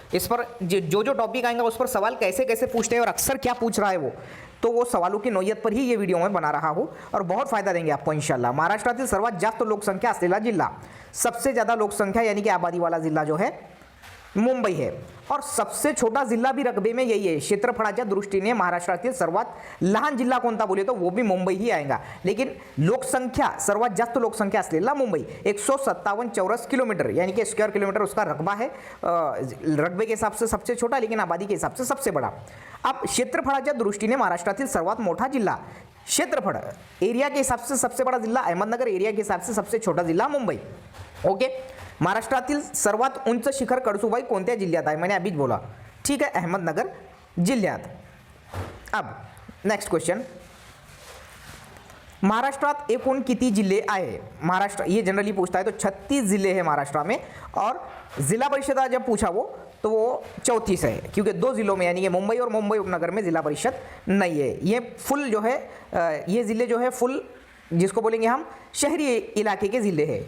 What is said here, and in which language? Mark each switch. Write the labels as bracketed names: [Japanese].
[Hindi] इस पर जो टॉपिक आएंगे उस पर सवाल कैसे कैसे पूछते हैं और अक्सर क्या पूछ रहा है वो, तो वो सवालों की नोयत पर ही ये वीडियो मैं बना रहा हूँ और बहुत फायदा देंगे आपको इंशाल्लाह। [Marathi] महाराष्ट्रातील सर्वात जास्त लोकसंख्या असलेला जिल्हा, [Hindi] सबसे ज़्यादा लोकसंख्या यानी कि आबादी वाला जिल्हा जो है मुंबई है। और सबसे छोटा जिल्हा भी रकबे में यही है। [Marathi] क्षेत्रफळाच्या दृष्टीने महाराष्ट्रातील सर्वात लहान जिल्हा कोणता [Hindi] बोले तो वो भी मुंबई ही आएगा। लेकिन लोकसंख्या, [Marathi] सर्वात जास्त लोकसंख्या असलेला मुंबई, [Hindi] 157 चौरस किलोमीटर यानी कि स्क्वायर किलोमीटर उसका रकबा है। रकबे के हिसाब से सबसे छोटा, लेकिन आबादी के हिसाब से सबसे बड़ा। अब [Marathi] क्षेत्रफळाच्या दृष्टीने महाराष्ट्रातील सर्वात मोठा जिल्हा, [Hindi] क्षेत्रफळ एरिया के हिसाब से सबसे बड़ा जिल्हा अहमदनगर, एरिया के हिसाब से सबसे छोटा जिल्हा मुंबई। [Marathi] ओके, महाराष्ट्रातील सर्वात उंच शिखर कळसुबाई कोणत्या जिल्ह्यात आहे, [Hindi] मैंने अभीच बोला। ठीक है, [Marathi] अहमदनगर जिल्ह्यात। [Hindi] अब नेक्स्ट क्वेश्चन, [Marathi] महाराष्ट्रात एकूण किती जिले आहे। [Hindi] महाराष्ट्र ये जनरली पूछता है, तो 36 जिले हैं महाराष्ट्र में। और जिला परिषद जब पूछा वो तो वो 34 है, क्योंकि 2 जिलों में यानी कि मुंबई और मुंबई उपनगर में जिला परिषद नहीं है। ये फुल जो है ये ज़िले जो है फुल, जिसको बोलेंगे हम शहरी इलाके के ज़िले हैं।